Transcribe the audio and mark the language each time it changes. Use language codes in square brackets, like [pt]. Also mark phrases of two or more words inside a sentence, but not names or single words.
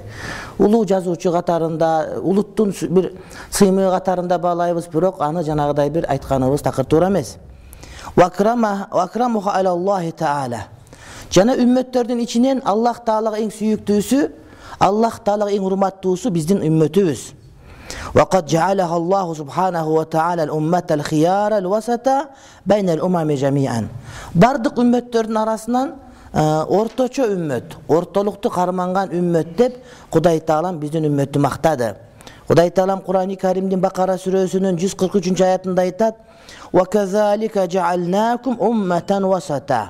[ky] Улуу жазуучу катарында, улуттун бир сыймыгы катарында баалайбыз, бирок аны жанагыдай бир айтканыбыз такыр туура эмес. [ar] وأكرمها على الله تعالى. [ky] Жана үммөттөрдүн ичинен Аллах Таалага эң сүйүктүүсү, Аллах Таалага эң урматтуусу биздин үммөтүбүз. [ar] وقد جعلها الله سبحانه وتعالى الأمة الخيار الوسط بين الأمم جميعا. [ky] Бардык үммөттөрдүн арасынан орточо үммөт, ортолукту карманган үммөт деп Кудай Таалам биздин үммөттү мактады. Кудай Таалам Кур'ан-ы Каримдин Бакара сүрөсүнүн 143 аятында айтат: [ar] "وكذلك جعلناكم أمة وسطا."